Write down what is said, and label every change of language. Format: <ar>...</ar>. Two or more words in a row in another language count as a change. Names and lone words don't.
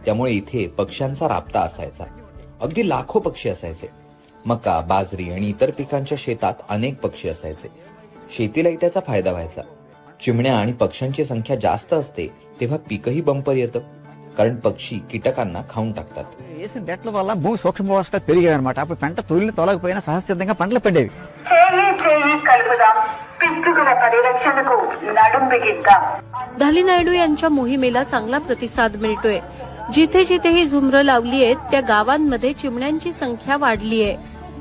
<mr>त्यामुळे इथे पक्ष्यांचा राबता असायचा. अगदी लाखो पक्षी असायचे. मका, बाजरी आणि इतर पिकांच्या शेतात अनेक पक्षी असायचे. शेतीलाही त्याचा फायदा व्हायचा. चिमण्या आणि पक्ष्यांची संख्या जास्त असते तेव्हा पीकही बंपर येतं, कारण पक्षी कीटकांना खाऊन टाकतात.</mr> <te>వేసిన చెట్ల వల్ల భూమి సూక్ష్మ పోషకాలు పెరిగాయి అన్నమాట. అప్పుడు పంట తొలగకపోయినా సహజసిద్ధంగా పంటలు పండేవి. చేయి కలుపుదాం, పిచ్చుకల పరిరక్షణకు నడుం బిగిద్దాం.</te> <mr>धाली नायडू यांच्या मोहिमेला चांगला प्रतिसाद मिळतोय. जिथे जिथे ही झुंबरं लावली आहेत त्या गावांमध्ये चिमण्यांची संख्या वाढली आहे.</mr>